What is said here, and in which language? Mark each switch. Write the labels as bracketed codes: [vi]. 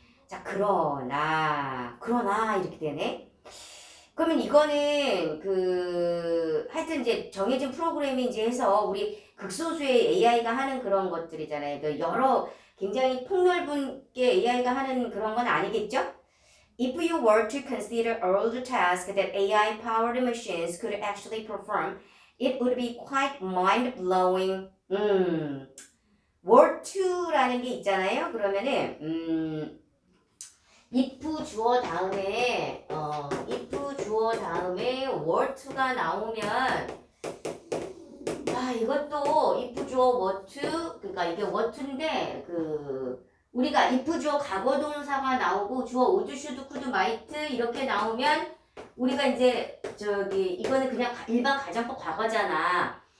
[ko] 자, 그러나 이렇게 되네. 그러면 이거는 하여튼 이제 정해진 프로그램이 이제 해서 우리 극소수의 AI가 하는 그런 것들이잖아요. 여러 굉장히 폭넓은 게 AI가 하는 그런 건 아니겠죠? [en] If you were to consider all the tasks that AI-powered machines could actually perform, it would be quite mind-blowing. [ko] were to라는 게 있잖아요. 그러면은 if 주어 다음에 if 주어 다음에 were to가 나오면 이것도 if 주어 were to 그러니까 이게 were to인데 우리가 if 주어 과거 동사가 나오고 주어 would, should, could, might 이렇게 나오면 우리가 이제 이거는 그냥 일반 가정법 과거잖아.